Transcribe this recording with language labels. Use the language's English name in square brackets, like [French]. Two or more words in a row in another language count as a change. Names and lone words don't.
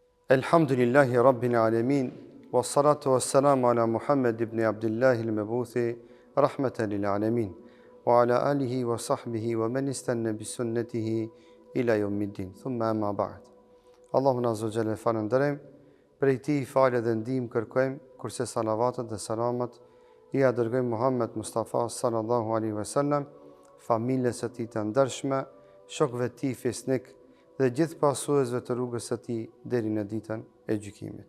[Arabic] الحمد لله رب العالمين والصلاة والسلام على محمد بن عبد الله المبعوث رحمة للعالمين وعلى آله وصحبه ومن استن بسنته إلى يوم الدين. ثم أما بعد. [Albanian] Allahun [Arabic] عز وجل [Albanian] falënderojmë, prej tij falë dhe ndihmë kërkojmë, kurse salavatet dhe selamat I dërgojmë Muhammed Mustafa [Arabic] صلى الله عليه وسلم, [Albanian] familjes së tij të ndershme, shokëve të tij fisnik dhe gjithë pasuesve të rrugës së tij deri në ditën e gjykimit.